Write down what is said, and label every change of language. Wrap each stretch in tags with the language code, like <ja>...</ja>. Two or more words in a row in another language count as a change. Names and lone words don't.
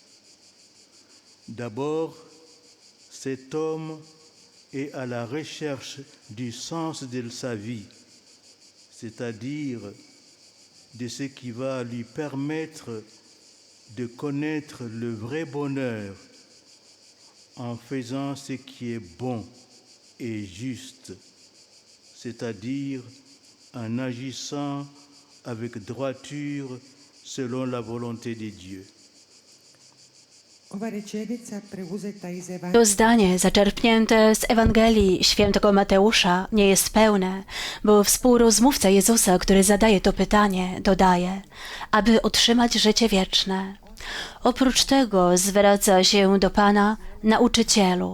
<fr>D'abord, cet homme est à la recherche du sens de sa vie, c'est-à-dire de ce qui va lui permettre de connaître le vrai bonheur en faisant ce qui est bon et juste, c'est-à-dire en agissant avec droiture selon la volonté de Dieu.</fr> <hr>Ova rečenica preuzeta iz To Evangelija</hr> <pl>zdanie zaczerpnięte z Ewangelii świętego Mateusza nie jest pełne, bo współrozmówca Jezusa, który zadaje to pytanie, dodaje, aby otrzymać życie wieczne. Oprócz tego zwraca się do Pana: nauczycielu.</pl>